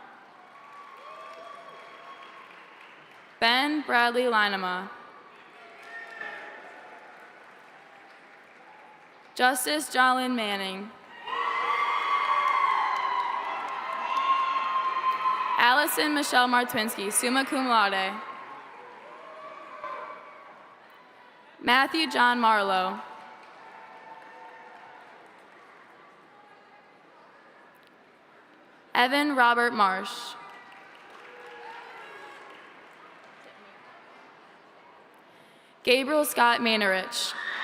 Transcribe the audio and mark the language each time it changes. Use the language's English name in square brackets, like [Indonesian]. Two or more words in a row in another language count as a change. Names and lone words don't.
[English] Ben Bradley Linema. Justice Jolyn Manning. Allison Michelle Martwinsky, [Latin] summa cum laude. [English] Matthew John Marlowe. Evan Robert Marsh. Gabriel Scott Manorich.